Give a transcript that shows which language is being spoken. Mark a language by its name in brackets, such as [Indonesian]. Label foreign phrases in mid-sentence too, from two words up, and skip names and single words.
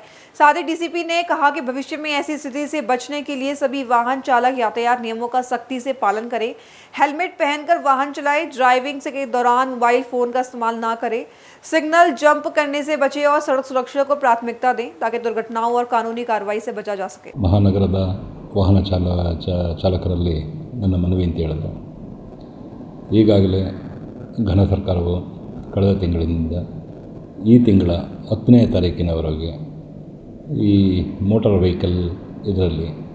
[Hindi] साथ ही डीसीपी ने कहा कि भविष्य में ऐसी स्थिति से बचने के लिए सभी वाहन चालक यातायात नियमों का सख्ती से पालन करें, हेलमेट पहनकर वाहन चलाएं, ड्राइविंग के दौरान मोबाइल फोन का इस्तेमाल ना करें, [English] signal jump [Hindi] करने से बचें और सड़क सुरक्षा को प्राथमिकता दें ताकि दुर्घटनाओं और कानूनी कार्रवाई से बचा जा सके। [Kannada] ಮಹಾನಗರದ ವಾಹನ ಚಾಲಕರಲ್ಲಿ ನನ್ನ ಮನವಿ ಅಂತ ಹೇಳಿದೆ, ಈಗಾಗಲೇ ಘನ ಸರ್ಕಾರವು ಕಳೆದ ತಿಂಗಳಿನಿಂದ ಈ ತಿಂಗಳ 10ನೇ ತಾರೀಕಿನವರೆಗೆ ಈ [English] motor vehicle [Kannada] ಇದರಲ್ಲಿ